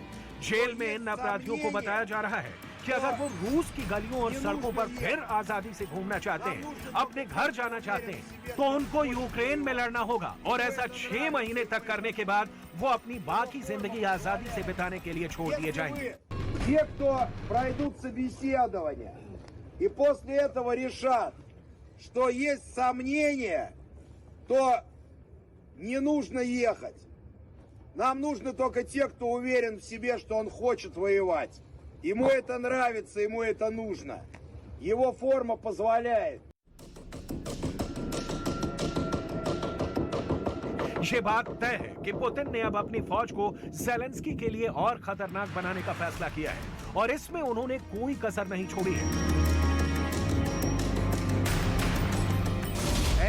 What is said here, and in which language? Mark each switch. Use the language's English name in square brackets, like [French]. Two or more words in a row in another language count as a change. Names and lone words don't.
[Hindi] जेल में इन अपराधियों को बताया जा रहा है कि अगर वो रूस की गलियों और सड़कों पर फिर आजादी से घूमना चाहते हैं, अपने घर जाना चाहते हैं, तो उनको यूक्रेन में लड़ना होगा और ऐसा 6 महीने तक करने के बाद वो अपनी बाकी जिंदगी आजादी से बिताने के लिए छोड़ दिए जाएंगे। [Russian] Те, кто пройдут собеседование и после этого решат, что есть сомнения, то не нужно ехать. Нам нужно только те, кто уверен в себе, что он хочет воевать. Ему это нравится, ему это нужно. Его форма позволяет. [Hindi] ये बात तय है कि पुतिन ने अब अपनी फौज को ज़ेलेंस्की के लिए और खतरनाक बनाने का फैसला किया है और इसमें उन्होंने कोई कसर नहीं छोड़ी है।